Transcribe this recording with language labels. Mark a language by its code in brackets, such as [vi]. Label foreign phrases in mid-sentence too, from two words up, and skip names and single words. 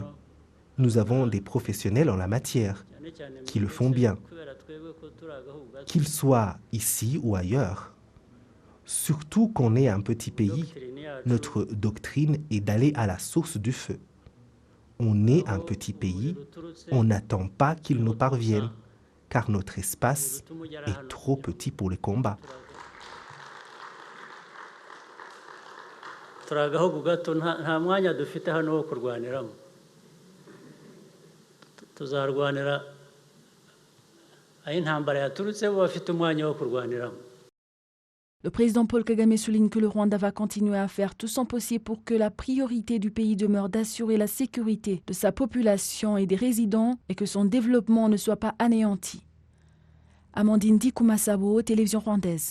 [fr] Nous avons des professionnels en la matière qui le font bien, qu'ils soient ici ou ailleurs. Surtout qu'on est un petit pays, notre doctrine est d'aller à la source du feu. On est un petit pays, on n'attend pas qu'il nous parvienne, car notre espace est trop petit pour les combats. [rw] turi agahugu gato nta mwanya dufite hano wo kurwaniramo tuzarwanira aho intambara yaturutse bo bafite umwanya wo kurwaniramo. [fr] Le président Paul Kagame souligne que le Rwanda va continuer à faire tout son possible pour que la priorité du pays demeure d'assurer la sécurité de sa population et des résidents et que son développement ne soit pas anéanti. Amandine Dikumasabo, télévision rwandaise.